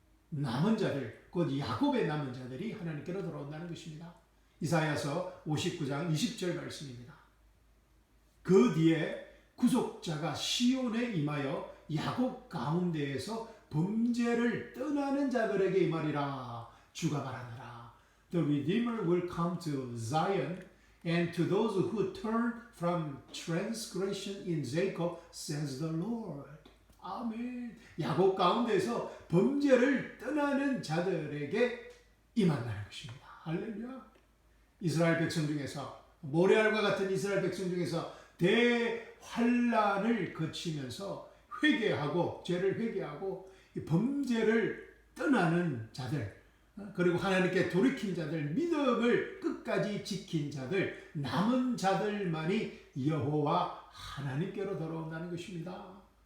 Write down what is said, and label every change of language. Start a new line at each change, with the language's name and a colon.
Korean: 남은 자들, 곧 야곱의 남은 자들이 하나님께로 돌아온다는 것입니다. 이사야서 59장 20절 말씀입니다. 그 뒤에 구속자가 시온에 임하여 야곱 가운데에서 범죄를 떠나는 자들에게 임하리라. 주가 말하노라.
English: The Redeemer will come to Zion and to those who turn from transgression in Jacob, says the Lord.
Korean: 아멘. 야곱 가운데서 범죄를 떠나는 자들에게 임한다는 것입니다. 할렐루야. 이스라엘 백성 중에서 모래알과 같은 이스라엘 백성 중에서 대환란을 거치면서 회개하고 죄를 회개하고 범죄를 떠나는 자들, 그리고 하나님께 돌이킨 자들, 믿음을 끝까지 지킨 자들, 남은 자들만이 여호와 하나님께로 돌아온다는 것입니다.